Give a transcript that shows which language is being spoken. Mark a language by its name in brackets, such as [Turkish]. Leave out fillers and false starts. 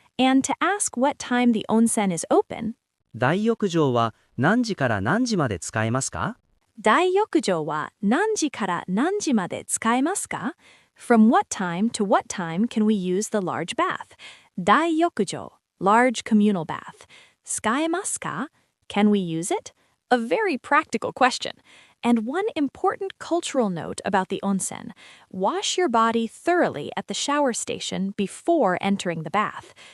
[English] And to ask what time the onsen is open, [Japanese] 大浴場は何時から何時まで使えますか Dai-yokujo wa nanji kara nanji made tsukaemasu ka? [English] From what time to what time can we use the large bath? Dai-yokujo, large communal bath. [Japanese] Tsukaemasu ka? [English] Can we use it? A very practical question. And one important cultural note about the onsen: wash your body thoroughly at the shower station before entering the bath.